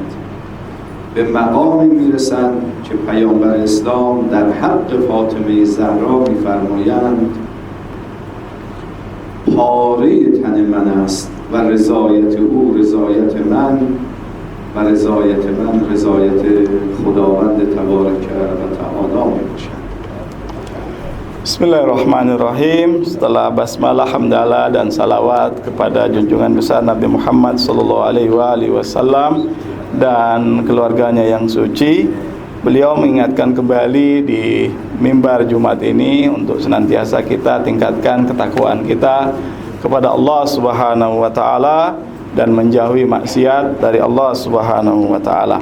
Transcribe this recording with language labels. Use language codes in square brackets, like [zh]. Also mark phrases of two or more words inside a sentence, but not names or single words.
[fa] به مقامی میرسند که پیامبر اسلام در حق فاطمه زهرا میفرمایند پاره تن من است و رضایت او رضایت من و رضایت من رضایت خداوند تبارک و تعالی میباشد. [id] Bismillahirrahmanirrahim. Setelah basmalah, hamdalah dan salawat kepada junjungan besar Nabi Muhammad [ar] صلى الله عليه وسلم [id] dan keluarganya yang suci, beliau mengingatkan kembali di mimbar Jumat ini untuk senantiasa kita tingkatkan ketakwaan kita kepada Allah [ar] سبحانه وتعالى [id] dan menjauhi maksiat dari Allah [ar] سبحانه وتعالى.